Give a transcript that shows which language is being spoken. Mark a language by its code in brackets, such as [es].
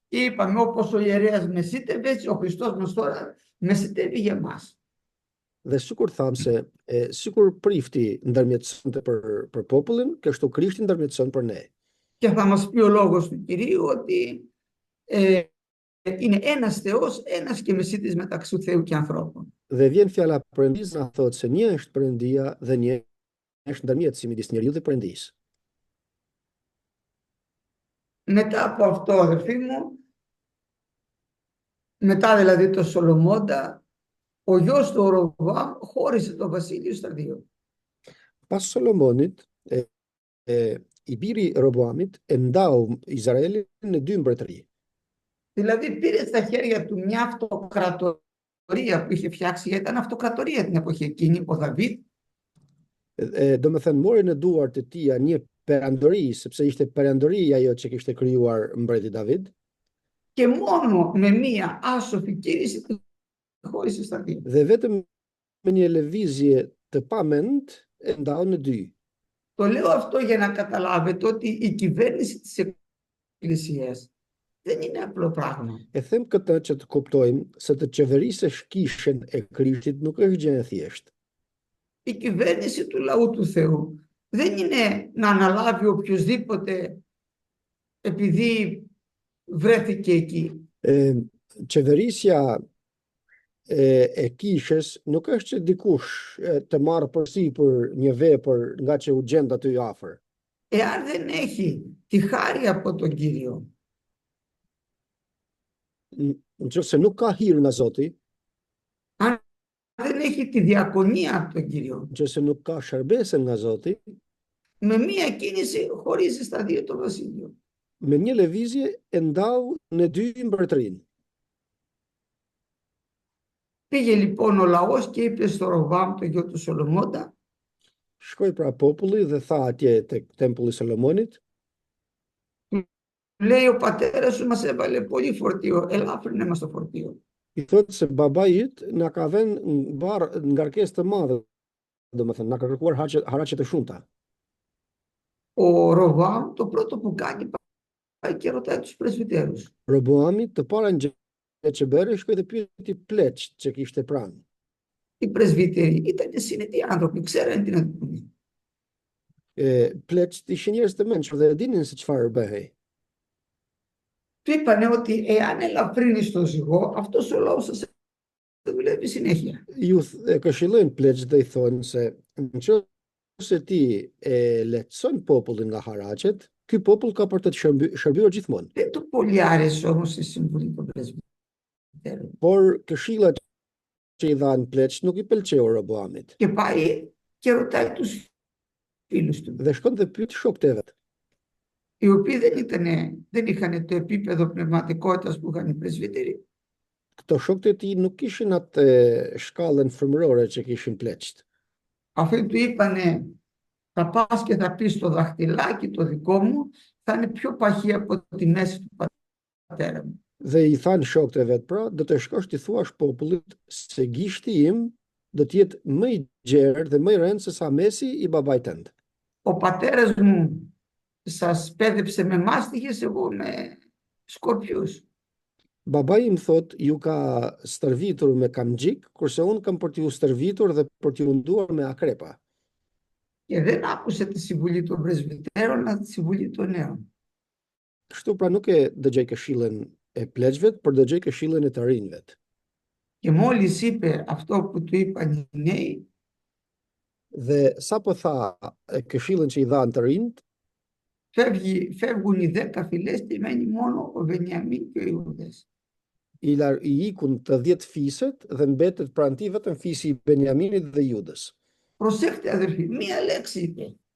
[el] Είπαμε, όπως ο ιερέας μεσίτευε, έτσι ο Χριστός μας τώρα μεσιτεύει για μας. [sq] Dhe sikur thamë se sikur prifti ndërmjetësonte për popullin, kështu Krishti ndërmjetëson për ne. [el] Και θα μας πει ο λόγος του Κυρίου ότι είναι ένας Θεός, ένας και μεσίτης μεταξύ του Θεού και ανθρώπων. [sq] Dhe vjen fjala Perëndis na thotë se një është Perëndia dhe një është ndërmjetësi midis njeriu dhe Perëndisë. [el] Μετά από αυτό, αδελφοί μου, μετά δηλαδή το Σολομώντα, ο γιος του Ροβοάμ χώρισε το βασίλειο στα δύο. [sq] Pas Solomonit, i biri Roboamit e ndau Izraelin në dy mbretëri. [el] Δηλαδή πήρε στα χέρια του μια αυτοκρατορία που είχε φτιάξει, γιατί ήταν αυτοκρατορία την εποχή εκείνη, ο Δαβίδ. [sq] Do me thënë mori në duart të tia një perandori, sepse ishte perandori ajo që kishte krijuar mbreti David. [el] Και μόνο με μία άσοφη κίνηση την χώρισε στα δύο. [sq] Dhe vetëm me një lëvizje të pamend e ndau në dy. [el] Το λέω αυτό για να καταλάβετε ότι η κυβέρνηση της Εκκλησίας δεν είναι απλό πράγμα. [sq] E them këtë që të kuptojmë se të qeverisësh kishën e Krishtit nuk është gjë e thjeshtë. [el] Η κυβέρνηση του λαού του Θεού δεν είναι να αναλάβει οποιοσδήποτε επειδή βρέθηκε εκεί. [sq] Qeverisja e kishës nuk është që dikush të marrë përsipër një vepër nga që u gjend aty afër. [el] Εάν δεν έχει τη χάρη από τον Κύριο, [sq] Nëse nuk ka hir nga Zoti, [el] αν δεν έχει τη διακονία από τον Κύριο, [sq] nëse nuk ka shërbesën nga Zoti, [el] με μία κίνηση χωρίζει στα δύο το βασίλειο. [sq] me një lëvizje e ndau në dy mbretërinë. [el] Πήγε λοιπόν ο λαός και είπε στο Ροβοάμ, το γιο του Σολομώντα, [sq] Shkoi pra populli dhe tha atje tek tempulli i Solomonit, [el] λέει ο πατέρας σου μας έβαλε πολύ φορτίο, ελάφρυνε μας το φορτίο. [sq] i thotë se babai yt na ka vënë ngarkesë të madhe, domethënë na ka kërkuar haraqe të shumta. [el] Ο Ροβοάμ το πρώτο που κάνει πάει και ρωτάει τους πρεσβυτέρους. [sq] Roboami të para gjë që bëri, shkoi dhe pyeti pleqt që kishte pranë. [el] Οι πρεσβύτεροι ήταν συνετοί άνθρωποι, ξέραν τι να του πούνε. [sq] Pleqt ishin njerëz të mençur dhe e dinin se çfarë bëhej. [el] Του είπανε ότι εάν ελαφρύνεις το ζυγό, αυτός ο λαός θα σε δουλεύει συνέχεια. [sq] Këshillojnë pleqt dhe i thonë se nëse ti e lehtëson popullin nga haraqet, ky popull ka për të shërbyer gjithmonë. [el] Δεν του πολύ άρεσε όμως η συμβουλή των πρεσβυτέρων. [sq] Por këshillat që i dhanë pleqt nuk i pëlqeu Roboamit. [el] Και πάει και ρωτάει τους φίλους του, [sq] Dhe shkon dhe pyet shokët e vet, [el] οι οποίοι δεν είχαν το επίπεδο πνευματικότητας που είχαν οι πρεσβύτεροι. [sq] këto shokët e tij nuk kishin atë shkallën frymërore që kishin pleqt. [el] Αυτοί του είπανε, θα πας και θα πεις το δαχτυλάκι το δικό μου, θα είναι πιο παχύ από τη μέση του πατέρα μου. [sq] Dhe i thanë shokët e vet, pra, do të shkosh ti thuash popullit se gishti im do të jetë më i gjerë dhe më i rëndë se sa mesi i babait tënd. [el] Ο πατέρας μου σας πέδεψε με μάστιγες, εγώ με σκορπιούς. [sq] Babai im thot, ju ka stërvitur me kamxhik, kurse unë kam për t'ju stërvitur dhe për t'ju munduar me akrepa. [el] Και δεν άκουσε τη συμβουλή των πρεσβυτέρων, αλλά τη συμβουλή των νέων. [sq] Kështu pra nuk e dëgjoj këshillën e pleqvet, por dëgjoj këshillën e të rinjve. [el] Και μόλις είπε αυτό που του είπαν οι νέοι, [sq] Dhe sa po tha këshillën që i dhanë të rinjt, [el] φεύγουν οι 10 φυλές και μένει μόνο ο Βενιαμίν και ο Ιούδας. [sq] i ikun të 10 fiset dhe mbetet pranë tij vetëm fisi i Benjaminit dhe Judës. [el] Προσέχτε αδερφοί, μία λέξη είπε